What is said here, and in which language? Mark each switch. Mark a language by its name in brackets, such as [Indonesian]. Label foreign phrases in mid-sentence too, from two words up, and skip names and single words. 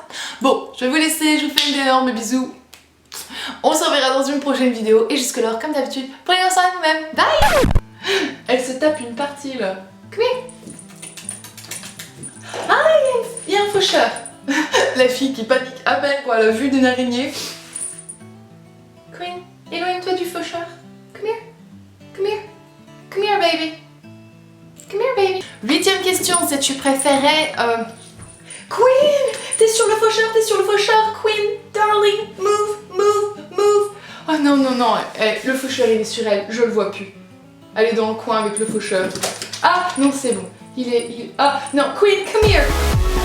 [French] Bon, je vais vous laisser, je vous fais d'énormes bisous. On se reverra dans une prochaine vidéo et jusque-là, comme d'habitude, prenez soin de vous-même. Bye. Elle se tape une partie là. Ah, il y a un faucheur. La fille qui panique à peine quoi, à la vue d'une araignée. Queen, éloigne-toi du faucheur. [English] Come here. Come here. Come here, baby. Come here, baby. [French] 8e question, si tu préférais... Queen, t'es sur le faucheur, [English] Queen, darling, move. [French] Oh non, non, non, le faucheur il est sur elle, je le vois plus. Elle est dans le coin avec le faucheur. Ah, non, c'est bon. Ah, non, [English] Queen, come here.